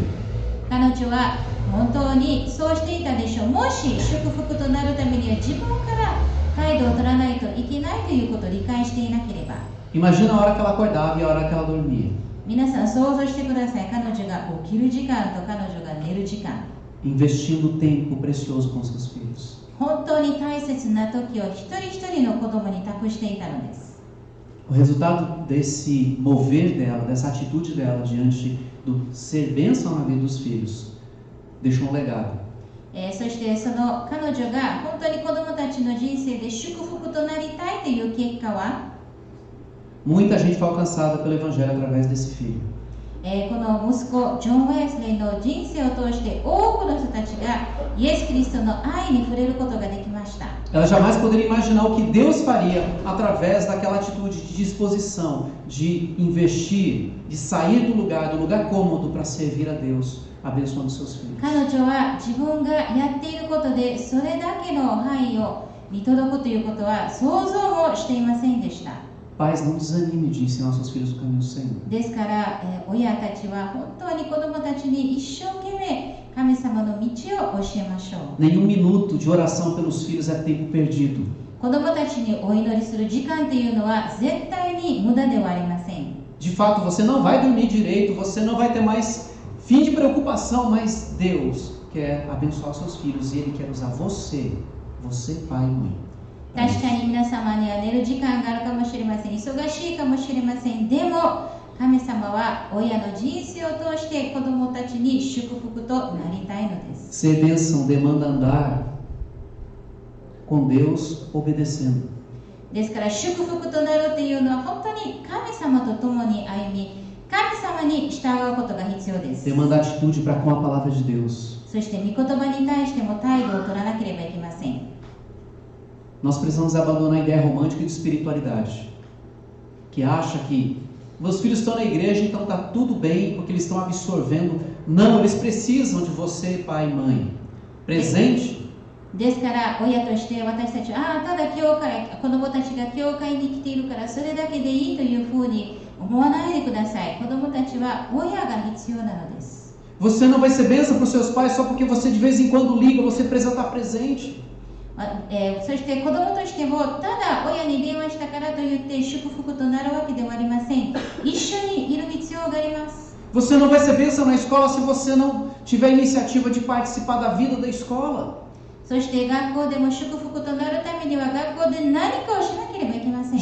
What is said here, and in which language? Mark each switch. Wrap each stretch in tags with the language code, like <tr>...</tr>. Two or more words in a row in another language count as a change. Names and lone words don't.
<ja>彼女は本当にそうしていたでしょう。もし祝福となるためには自分から態度を取らないといけないということを理解していなければ。</ja> <pt>Imagina a hora que ela acordava e a hora que ela dormia.</pt> <ja>皆さん想像してください。彼女が起きる時間と彼女が寝る時間。</ja> <pt>Investindo tempo precioso com seus filhos.</pt> <ja>本当に大切な時を一人一人の子供に託していたのです。</ja> <pt>O resultado desse mover dela, dessa atitude dela diante do ser bênção na vida dos filhos, deixou um legado.</pt> <ja>そしてその彼女が本当に子供たちの人生で祝福となりたいという結果は、</ja> <pt>Muita gente foi alcançada pelo Evangelho através desse filho.</pt> <ja>この息子ジョン・ウェスレーの人生を通して多くの人たちがイエス・キリストの愛に触れることができました。</ja> <pt>Ela jamais poderia imaginar o que Deus faria através daquela atitude de disposição, de investir, de sair do lugar cômodo para servir a Deus, abençoando seus filhos.</pt> <ja>彼女は自分がやっていることでそれだけの範囲を見届くということは想像もしていませんでした。</ja> <pt>Pais, não desanime de ensinar seus filhos o caminho do Senhor.</pt> <ja>ですから、親たちは本当に子供たちに一生懸命神様の道を教えましょう。</ja> <pt>Nenhum minuto de oração pelos filhos é tempo perdido.</pt> <ja>子供たちにお祈りする時間というのは絶対に無駄ではありません。</ja> <pt>De fato, você não vai dormir direito, você não vai ter mais fim de preocupação, mas Deus quer abençoar seus filhos e Ele quer usar você, pai e mãe.</pt> <ja>確かに皆様には寝る時間があるかもしれません。忙しいかもしれません。でも神様は親の人生を通して子供たちに祝福となりたいのです。</ja> <pt>Ser bênção demanda andar com Deus obedecendo.</pt> <ja>ですから祝福となるというのは本当に神様と共に歩み、神様に従うことが必要です。</ja> <pt>Demanda atitude para com a palavra de Deus.</pt> <ja>そして御言葉に対しても態度を取らなければいけません。</ja> <pt>Nós precisamos abandonar a ideia romântica de espiritualidade, que acha que meus filhos estão na igreja, então está tudo bem, porque eles estão absorvendo. Não, eles precisam de você, pai e mãe. Presente.</pt> <ja>ですから親として私たちはただ教会、子供たちが教会に来ているからそれだけでいいというふうに思わないでください。子供たちは親が必要なのです。</ja> <pt>Você não vai ser bênção para os seus pais só porque você de vez em quando liga, você precisa estar presente.</pt> <ja>そして子供としてもただ親に電話したからといって祝福となるわけではありません。一緒にいる必要があります。</ja> <pt>Você não vai ser bênção na escola se você não tiver iniciativa de participar da vida da escola.</pt> <ja>そして学校でも祝福となるためには学校で何かをしなければいけません。</ja>